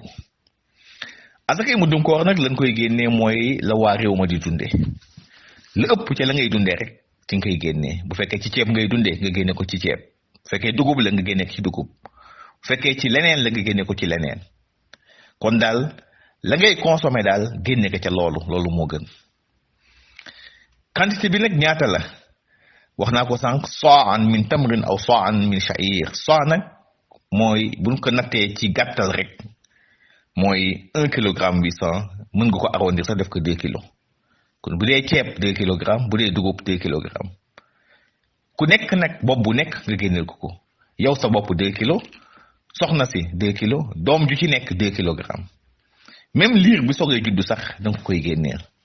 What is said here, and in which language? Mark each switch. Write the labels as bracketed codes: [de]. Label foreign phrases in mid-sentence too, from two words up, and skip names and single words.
[wo] asakay muddum koor nag lañ koy génnee mooy la waa réew ma di dundee lu ëpp ca la ngay dundee rek ci nga koy génnee bu fekkee ci ceeb ngay dundee nga génne ko ci ceeb bu fekkee dugub la nga génne ko ci dugub bu fekkee ci leneen la nga génne ko ci leneen kon daal la ngay consommer daal génne ko ca loolu moo gën. quantité bi nag ñaata la wax naa ko sànq [ar] صاعا من تمر أو صاعا من شعير [wo] saa nag mooy buñ ko nattee ci gàttal rek mooy 1 kilogramme 800 mën nga ko arrondir sax def ko 2 kilos kon bu dee ceeb 2 kilogrammes bu dee dugub 2 kilogrammes ku nekk nag bopp bu nekk nga génneel ko yow sa bopp 2 kilos soxna si 2 kilos doom ju ci nekk 2 kilogrammes même liir bi soogay juddu sax danga koy génneel